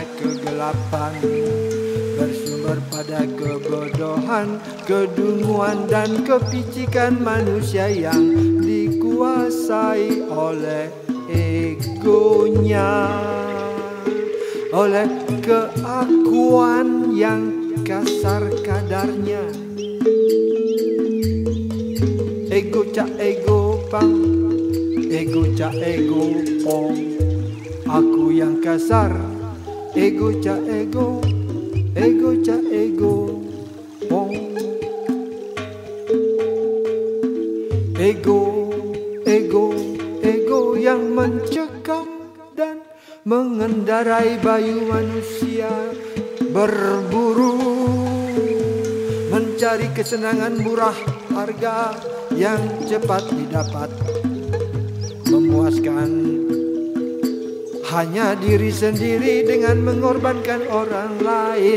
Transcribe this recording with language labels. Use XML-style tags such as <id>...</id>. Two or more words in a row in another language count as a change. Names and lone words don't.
<id>kegelapan, bersumber pada kebodohan, kedunguan dan kepicikan manusia yang dikuasai oleh egonya, oleh keakuan yang kasar kadarnya. Ego cak ego pang, ego cak ego pong, aku yang kasar. Ego cak ego, ego cak ego pong. Ego, ego, ego yang mencekam dan mengendarai bayu manusia, berburu mencari kesenangan murah harga yang cepat didapat, memuaskan hanya diri sendiri dengan mengorbankan orang lain.</id>